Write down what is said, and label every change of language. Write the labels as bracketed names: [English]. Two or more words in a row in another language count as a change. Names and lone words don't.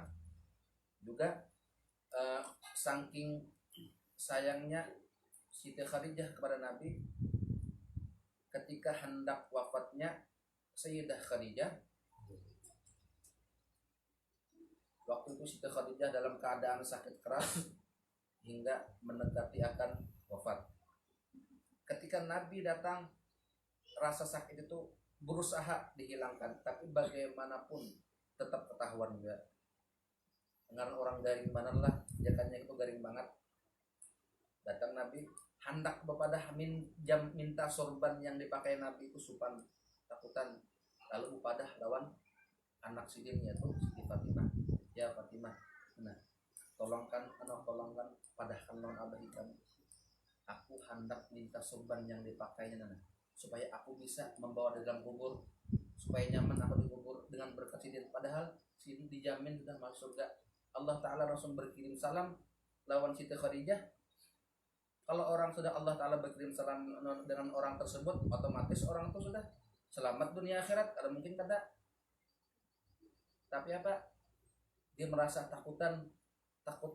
[Indonesian] Juga saking sayangnya Siti Khadijah kepada Nabi, ketika hendak wafatnya Sayyidah Khadijah, waktu itu Siti Khadijah dalam keadaan sakit keras hingga mendekati akan wafat. Ketika Nabi datang, rasa sakit itu berusaha dihilangkan, tapi bagaimanapun tetap ketahuan juga. [Banjar] Dengan orang garing mana lah, jakannya itu garing banget. Datang Nabi, hendak bepadah minta sorban yang dipakai Nabi itu supan takutan. Lalu bepadah lawan anak sidinnya tuh Siti Fatimah. Ya Fatimah, nah tolongkan padahkan non abah kamu. [Indonesian] Aku hendak minta sorban yang dipakainya nana, supaya aku bisa membawa di dalam kubur, supaya nyaman aku dikubur dengan berkat sidin. Padahal sidin dijamin sudah masuk surga. Allah Ta'ala langsung berkirim salam lawan Siti Khadijah. Kalau orang sudah Allah Ta'ala berkirim salam dengan orang tersebut, otomatis orang itu sudah selamat dunia akhirat. Ada mungkin kata, tapi apa? Dia merasa takutan